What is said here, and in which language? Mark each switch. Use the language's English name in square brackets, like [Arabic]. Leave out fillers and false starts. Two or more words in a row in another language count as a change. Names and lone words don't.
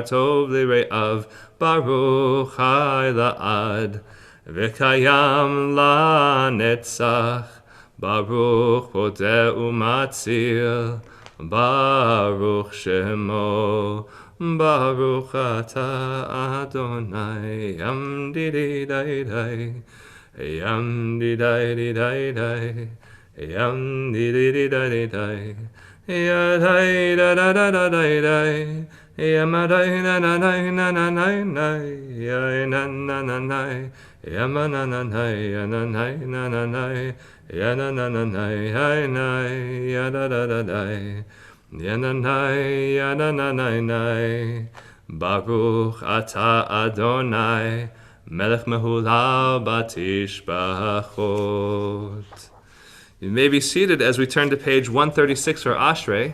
[Hebrew] טוב לרעב, ברוך חי לעד, וקיים לנצח, ברוך פודה ומציל, ברוך שמו, ברוך אתה אדני, yam di di dai dai, yam di dai di dai dai, yam di di di dai dai, ya dai da da da da dai dai, yam dai na na na na na na na, ya na na na na, yam na na na ya na na na na na, ya na na na na ya na ya da da da dai. Yananai, yananai, ברוך אתה אדני, מלך מהלל בתשבחות. [English] You may be seated as we turn to page 136 for Ashrei.